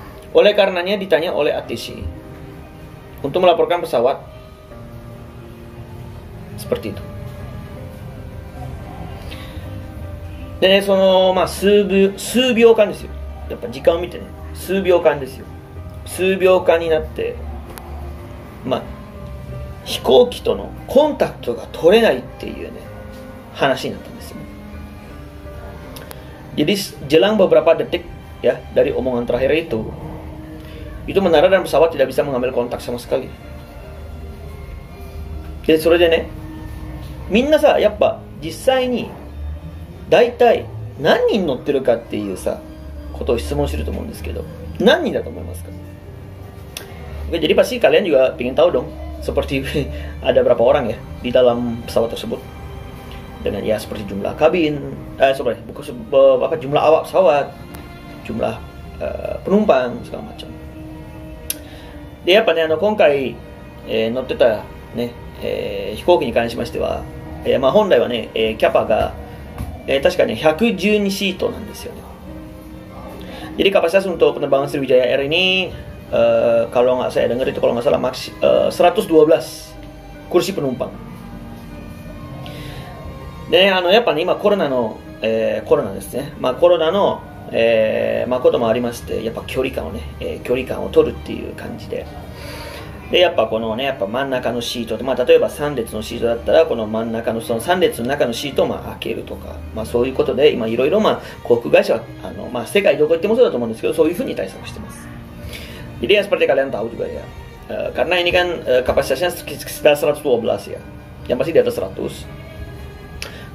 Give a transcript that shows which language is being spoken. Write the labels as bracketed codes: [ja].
[id] Oleh karenanya ditanya oleh ATC untuk melaporkan pesawat seperti itu. [ja] でね、その数秒間ですよ、やっぱ時間を見てね、数秒間ですよ、数秒間になって飛行機とのコンタクトが取れないっていうね話になったんですよ。 [id] Jadi jelang beberapa detik ya dari omongan terakhir itu menara dan pesawat tidak bisa mengambil kontak sama sekali。 [ja] でそれでね、みんなさやっぱ実際に大体何人乗ってるかっていうさことを質問すると思うんですけど、何人だと思いますか？ [id] Jadi pasti kalian juga ingin tahu dong, seperti ada berapa orang ya di dalam pesawat tersebut, dengan ya seperti jumlah kabin, jumlah awak pesawat, jumlah penumpang segala macam. [ja] でやっぱね今回、乗ってたね、飛行機に関しましては、本来はね、キャパが、確かね112シートなんですよね。 [id] Jadi kapasitas untuk penerbangan Sriwijaya Air ini kalau nggak saya dengar itu kalau nggak salah 112 kursi penumpang。 [ja] でやっぱね今コロナですね、コロナの、こともありまして、やっぱ距離感を取るっていう感じで、やっぱこのねやっぱ真ん中のシートで、例えば3列のシートだったらこの真ん中のその3列の中のシートを開けるとか、そういうことで今いろいろ航空会社は世界どこ行ってもそうだと思うんですけど、そういうふうに対策してます。 [id] Jadi ya seperti kalian tahu juga ya, karena ini kan kapasitasnya sekitar 112 ya, yang pasti di atas 100.